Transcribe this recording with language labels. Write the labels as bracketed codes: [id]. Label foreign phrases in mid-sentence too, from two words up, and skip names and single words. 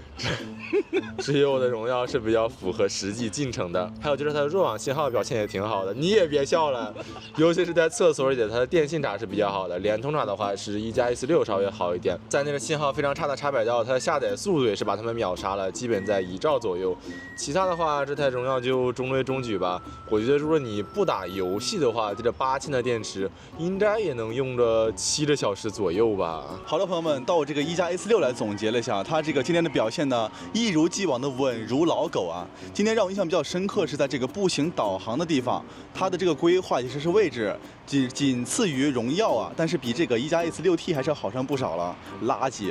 [zh] 只有我的榮耀是比較符合實際進程的。還有就是它的弱網信號表現也挺好的，你也別笑了，尤其是在廁所裡，它的電信閘是比較好的，聯通閘的話是1加 S6稍微好一點。在那個信號非常差的插百道，它的下載速度也是把它們秒殺了，基本在1兆左右。其他的話，這台榮耀就中規中矩吧。我覺得如果你不打遊戲的話，這個8000的電池應該也能用着7個小時左右吧。好的，朋友們，到我這個1加 S6來總結了一下，它這個今天的表現呢，一如既往的穩如老狗啊。今天讓我印象比較深刻是在這個步行導航的地方，它的這個規劃其實是位置僅次於榮耀啊，但是比這個1加 S6T 還是要好上不少了，垃圾。